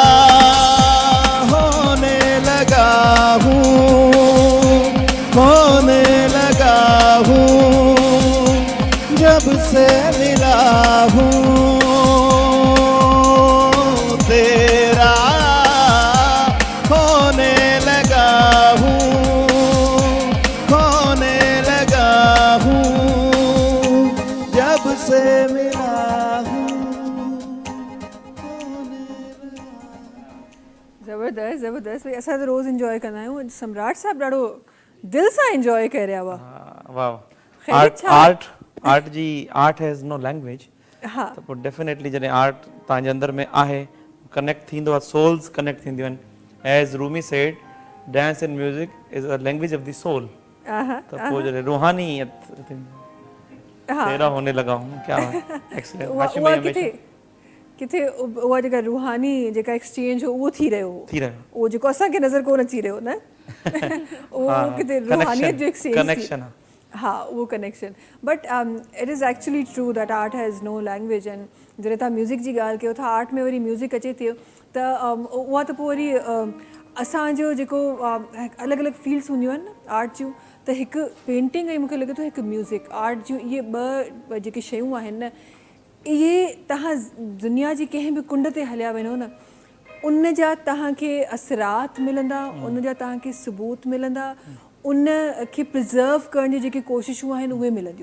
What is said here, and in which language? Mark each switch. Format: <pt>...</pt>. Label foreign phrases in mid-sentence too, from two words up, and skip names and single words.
<hi>होने लगा हूँ जब से मिला हूँ, तेरा होने लगा हूँ जब से मिला हूँ।</hi> <sd>ज़बरदस्त ज़बरदस्त भई असां त रोज़ इंजॉय कंदा आहियूं। सम्राट साहब ॾाढो दिल सां इंजॉय करे रहिया हुआ। वाह ख़ैरियत छा?</sd> <en>आर्ट जी art has no language.</en> <sd>हा त पोइ डेफिनेटली जॾहिं आर्ट तव्हांजे अंदर में आहे कनेक्ट थींदो आहे, सोल्स कनेक्ट थींदियूं आहिनि।</sd> <en>as Rumi said dance and music is a language of the soul.</en> <sd>त पोइ जॾहिं रूहानीयत</sd> <hi>तेरा होने लगा हूँ क्या</hi> <sd>एक्सीलेंट। हाशिम भाई किथे हमेशा किथे उहा जेका रूहानी जेका एक्सचेंज हो उहो थी रहियो हो, थी रहियो उहो जेको असांखे नज़र कोन अची रहियो न उहो किथे रूहानियत जो एक्सचेंज कनेक्शन आहे। हा उहो कनेक्शन</sd> <en>but it is actually true that art has no language</en> <sd>एंड जॾहिं तव्हां म्यूज़िक जी ॻाल्हि कयो था आर्ट में वरी म्यूज़िक अचे थी त उहा त पोइ वरी असांजो जेको अलॻि अलॻि फील्ड्स हूंदियूं आहिनि न आर्ट जूं त हिकु पेंटिंग ऐं मूंखे लॻे थो हिकु म्यूज़िक आर्ट जूं इहे ॿ जेके शयूं आहिनि न इहे तव्हां दुनिया जी कंहिं बि कुंड ते हलिया वञो न उन जा तव्हांखे असरात मिलंदा, उन जा तव्हांखे सबूत मिलंदा, उन खे प्रिज़र्व करण जी जेके कोशिशूं आहिनि उहे मिलंदियूं।</sd>